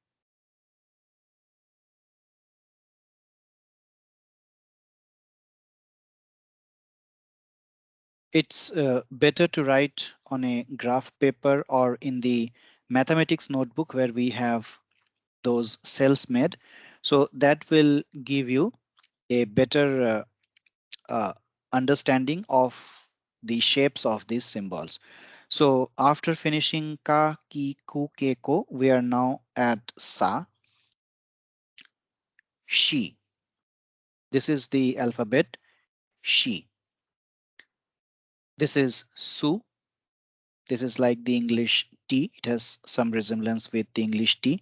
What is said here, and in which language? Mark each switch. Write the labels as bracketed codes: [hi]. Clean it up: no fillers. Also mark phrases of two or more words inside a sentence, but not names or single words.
[en] It's better to write on a graph paper or in the mathematics notebook where we have those cells made. So that will give you a better uh, understanding of the shapes of these symbols. So after finishing ka, ki, ku, ke, ko, we are now at sa, she. This is the alphabet she. This is su. This is like the English T. It has some resemblance with the English T.